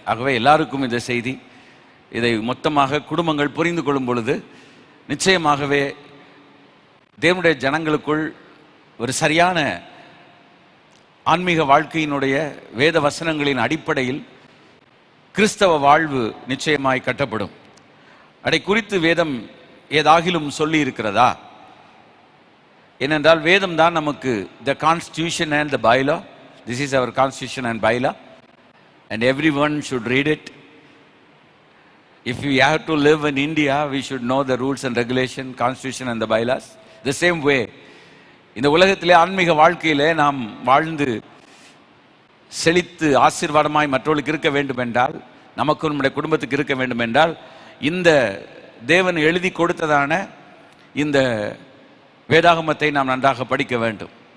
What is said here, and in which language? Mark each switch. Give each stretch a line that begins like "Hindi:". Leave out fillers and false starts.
Tamil: ஆகவே எல்லாருக்கும் இந்த செய்தி, இதை மொத்தமாக குடும்பங்கள் புரிந்து கொள்ளும் பொழுது நிச்சயமாகவே தேவனுடைய ஜனங்களுக்குள் ஒரு சரியான ஆன்மீக வாழ்க்கையினுடைய வேத வசனங்களின் அடிப்படையில் கிறிஸ்தவ வாழ்வு நிச்சயமாய் கட்டப்படும். அதை குறித்து வேதம் ஏதாகிலும் சொல்லி இருக்கிறதா? ஏனென்றால் வேதம் தான் நமக்கு
English: the constitution and the bylaw. This is our constitution and bylaw and everyone should read it. If we have to live in India, we should know the rules and regulation, constitution and the bylaws. The same way,
Tamil: இந்த உலகத்திலே ஆன்மீக வாழ்க்கையிலே நாம் வாழ்ந்து செழித்து ஆசீர்வாதமாய் மற்றவர்களுக்கு இருக்க வேண்டும் என்றால், நமக்கும் நம்முடைய குடும்பத்துக்கு இருக்க வேண்டும் என்றால், இந்த தேவன் எழுதி கொடுத்ததான இந்த வேதாகமத்தை நாம் நன்றாக படிக்க வேண்டும்.